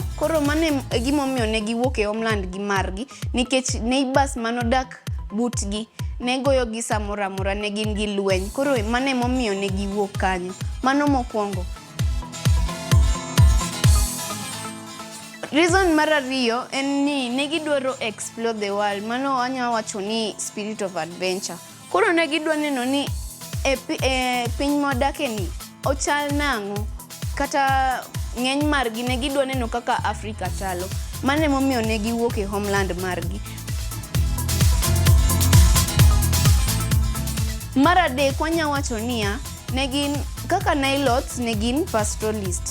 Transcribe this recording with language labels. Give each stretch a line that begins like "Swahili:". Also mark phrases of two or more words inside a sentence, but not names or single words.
Luo (Kenya and Tanzania): Koro mane gimomiyo ne giwuok e homeland gi margi nikech neighbors manodak butgi ne goyo gi samoro amora, ne gin gi lweny. Koro mane momiyo ne giwuok kanyo. Mano mokuongo. Reason mar ariyo en ni ne gidwaro
English: explore the world.
Luo (Kenya and Tanzania): Mano wanya wacho ni
English: spirit of adventure.
Luo (Kenya and Tanzania): Koro ne gidwa neno ni e piny modake ni ochal nang'o, kata ng'eny margi ne gidwa neno kaka Africa chalo. Mane momiyo ne giwuok e homeland margi. Mar adek wanya wacho niya, ne gin kaka Nilotes ne gin pastoralist.